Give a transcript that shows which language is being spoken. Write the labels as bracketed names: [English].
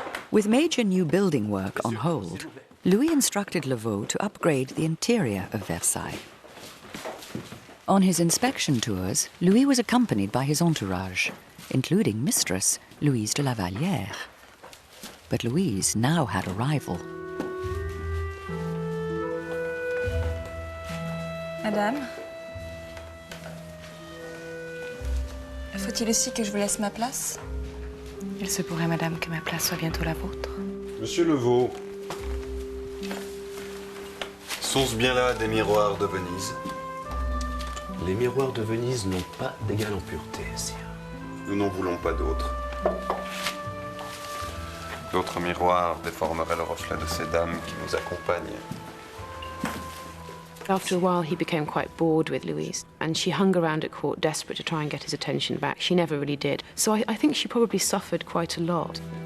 [English] With major new building work on hold, Louis instructed Lavaux to upgrade the interior of Versailles. On his inspection tours, Louis was accompanied by his entourage, including Mistress Louise de la Vallière. But Louise now had a rival. [French] Madame, faut-il aussi que je vous laisse ma place? Il se pourrait, madame, que ma place soit bientôt la vôtre. Monsieur Levaux, sont-ce bien là des miroirs de Venise? Les miroirs de Venise n'ont pas d'égal en pureté, sire. Nous n'en voulons pas d'autres. D'autres miroirs déformeraient le reflet de ces dames qui nous accompagnent. [English] After a while, he became quite bored with Louise, and she hung around at court desperate to try and get his attention back. She never really did. So I think she probably suffered quite a lot.